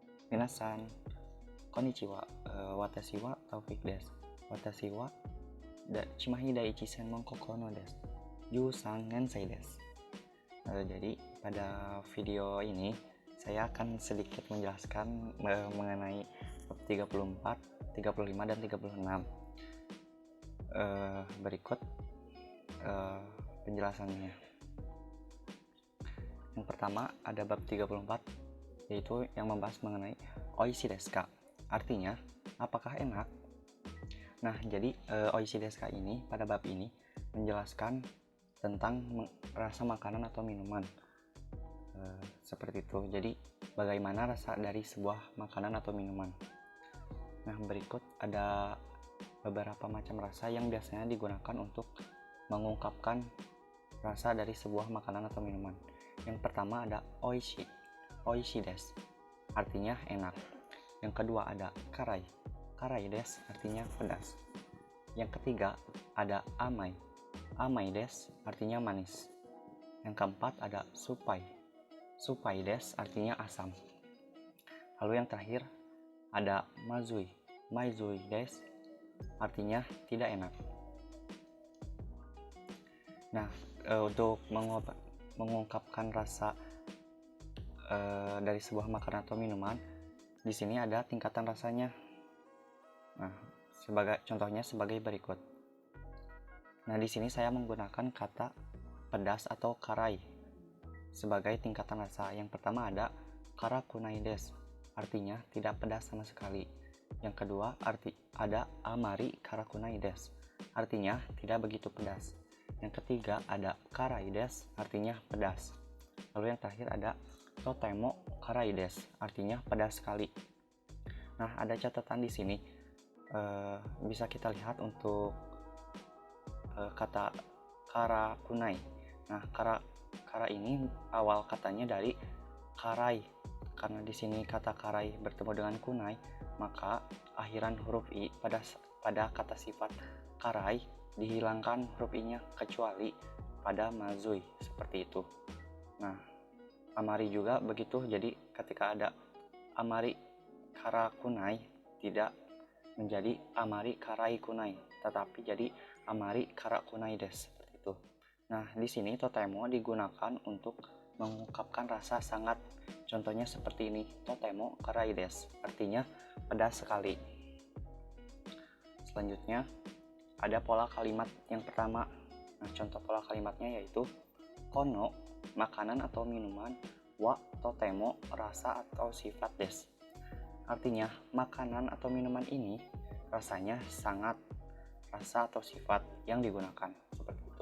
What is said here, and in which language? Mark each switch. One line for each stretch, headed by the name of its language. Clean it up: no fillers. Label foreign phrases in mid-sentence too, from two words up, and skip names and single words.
Japanese: 皆さん、こんにちは、私はTaufikです. Watashi wa Shimahi Daiichi Senmon Kokono desu. 十三年生です.
Indonesian: Jadi pada video ini saya akan sedikit menjelaskan mengenai bab 34, 35, dan 36. Berikut penjelasannya. Yang pertama ada bab 34, yaitu yang membahas mengenai
Japanese: おいしいですか,
Indonesian: artinya apakah enak. Nah, jadi
Japanese: おいしいですか
Indonesian: ini pada bab ini menjelaskan tentang rasa makanan atau minuman, seperti itu. Jadi bagaimana rasa dari sebuah makanan atau minuman. Nah, berikut ada beberapa macam rasa yang biasanya digunakan untuk mengungkapkan rasa dari sebuah makanan atau minuman. Yang pertama ada
Japanese: おいしいです,
Indonesian: artinya enak. Yang kedua ada
Japanese: 辛いです,
Indonesian: artinya pedas. Yang ketiga ada
Japanese: 甘いです,
Indonesian: artinya manis. Yang keempat ada
Japanese: 酸っぱいです,
Indonesian: artinya asam. Lalu yang terakhir ada
Japanese: まずいです,
Indonesian: artinya tidak enak. Nah, untuk mengungkapkan rasa dari sebuah makanan atau minuman, di sini ada tingkatan rasanya. Nah, contohnya sebagai berikut. Nah, di sini saya menggunakan kata pedas atau karai sebagai tingkatan rasa. Yang pertama ada
Japanese: 辛くないです,
Indonesian: artinya tidak pedas sama sekali. Yang kedua ada
Japanese: あまり辛くないです,
Indonesian: artinya tidak begitu pedas. Yang ketiga ada
Japanese: 辛いです,
Indonesian: artinya pedas. Lalu yang terakhir ada
Japanese: とても辛いです,
Indonesian: artinya pedas sekali. Nah, ada catatan di sini, bisa kita lihat untuk kata karakunai. Nah, kara ini awal katanya dari karai. Karena di sini kata karai bertemu dengan kunai, maka akhiran huruf i pada kata sifat karai dihilangkan huruf i-nya kecuali pada mazui, seperti itu. Nah, amari juga begitu. Jadi ketika ada
Japanese: あまり辛くない
Indonesian: tidak menjadi
Japanese: あまり辛いくない,
Indonesian: tetapi jadi
Japanese: あまり辛くないです,
Indonesian: seperti itu. Nah, di sini totemo digunakan untuk mengungkapkan rasa sangat. Contohnya seperti ini,
Japanese: とても辛いです,
Indonesian: artinya pedas sekali. Selanjutnya ada pola kalimat yang pertama. Nah, contoh pola kalimatnya yaitu kono makanan atau minuman
Japanese: はとても
Indonesian: rasa atau sifat desu, artinya makanan atau minuman ini rasanya sangat, rasa atau sifat yang digunakan, seperti itu.